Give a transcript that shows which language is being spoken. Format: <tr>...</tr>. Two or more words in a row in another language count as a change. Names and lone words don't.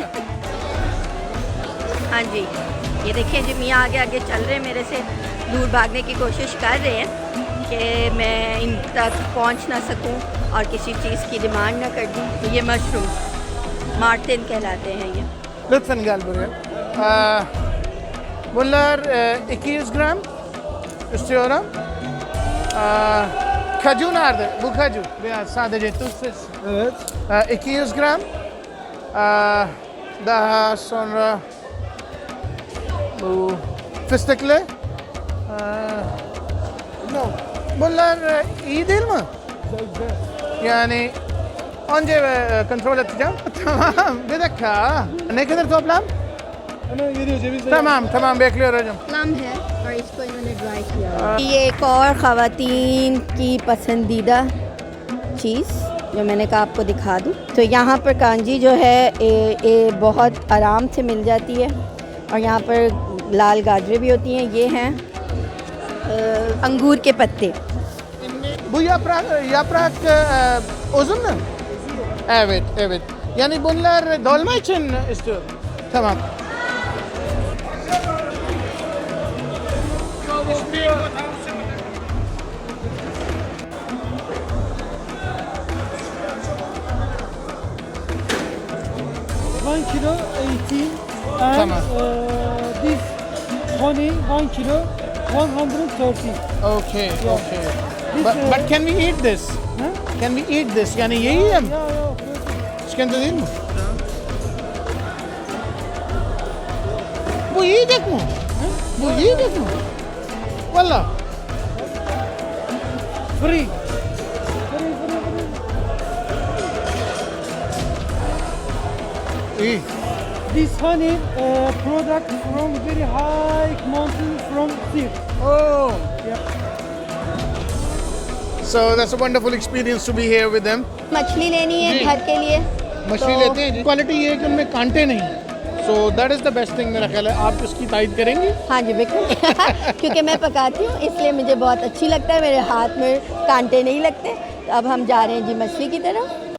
<hi>हाँ जी, ये देखिए जी मियाँ आगे आगे चल रहे हैं, मेरे से दूर भागने की कोशिश कर रहे हैं कि मैं इन तक पहुंच ना सकूं और किसी चीज़ की डिमांड ना कर दूं। तो ये मशरूम मार्टिन कहलाते हैं ये।</hi> <tr>Lütfen gel buraya. Bunlar 200 gram istiyorum. Kaju nerede? Bu kaju. Biraz sadece tuzsuz. Evet. 200 gram. Daha sonra bu fıstıklı. No. Bunlar iyi değil mi? Yani önce kontrol edeceğim. Tamam. Bir dakika. Ne kadar toplam? Hemen geliyor ceviz. Tamam bekliyor hocam. प्लम है और इसको इन्होंने ड्राई किया। ये एक और ख़वातीन की पसंदीदा चीज़ जो मैंने कहा आपको दिखा दूँ। तो यहाँ पर कांजी जो है बहुत आराम से मिल जाती है और यहाँ पर लाल गाजरें भी होती हैं। ये हैं अंगूर के पत्ते। Bu yaprak uzun mu? Evet. Yani bunlar dolma için istiyorum. Tamam.</tr> <en>One kilo 18 and</en> <tr>Tamam.</tr> <en>This honey 1 kilo 130. Okay. This, But can we eat this? Ha? Can we eat this?</en> <tr>Yani yiyeyim. Ya. Sıkıntı değil mi? Bu yiyecek mi? Bu yiyecek mi? Valla.</tr> <en>Free.</en> <tr>İyi.</tr> <en>This honey product from very high mountain from sea. Oh. Yeah. So that's a wonderful experience to be here with them.</en> <hi>मछली लेनी है जी। घर के लिए मछली तो- लेते हैं। क्वालिटी ये है कि उनमें कांटे नहीं।</hi> <en>So that is the best thing</en> <hi>मेरा ख्याल है। आप इसकी तारीफ करेंगी? हाँ जी बिल्कुल क्योंकि मैं पकाती हूँ इसलिए मुझे बहुत अच्छी लगता है। मेरे हाथ में कांटे नहीं लगते। तो अब हम जा रहे हैं जी मछली की तरफ।</hi>